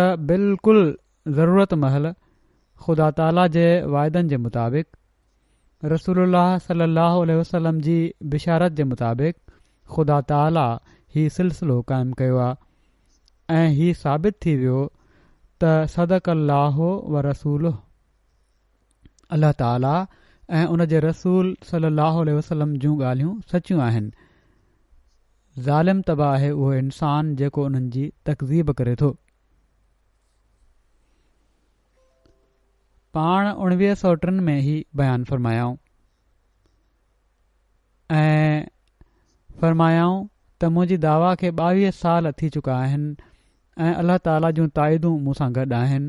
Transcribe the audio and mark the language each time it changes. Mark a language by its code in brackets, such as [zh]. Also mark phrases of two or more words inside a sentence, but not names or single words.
[sd] बिल्कुलु ज़रूरत महल ख़ुदा ताला जे वाइदनि जे मुताबिक़ रसूलुल्लाह [ar] صلى الله عليه وسلم [sd] जी बिशारत जे मुताबिक़ ख़ुदा ताला ही सिलसिलो क़ाइमु कयो आहे ऐं ही साबित थी वियो त [ar] صدق الله ورسوله, [sd] अल्लाह ताला ऐं उन जे रसूल [ar] صلى الله عليه وسلم [sd] जूं ॻाल्हियूं सचियूं आहिनि। ज़ालिम तबाह आहे उहो इंसान जेको उन्हनि जी तकज़ीब करे थो। पाण 1903 में ई बयानु फ़रमायाऊं ऐं फ़रमायाऊं त मुंहिंजी दावा खे 22 साल थी चुका आहिनि ऐं अल्लाह ताला जूं ताइदूं मूंसां गॾु आहिनि।